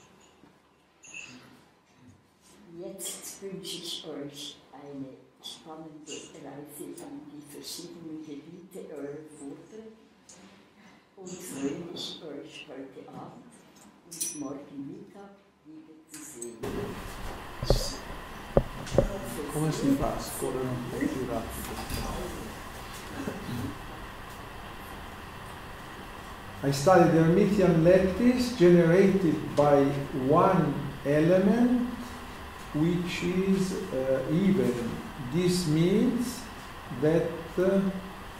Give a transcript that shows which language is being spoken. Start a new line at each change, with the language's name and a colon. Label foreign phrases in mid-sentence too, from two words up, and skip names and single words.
German: Jetzt wünsche ich euch eine spannende Reise in die verschiedenen Gebiete eurer Vorträge und freue mich, euch heute Abend und morgen Mittag wiederzusehen.
Italian: Come si fa a scorrere un po' più rapido?
English: I studied Hermitian lattice generated by one element which is even. This means that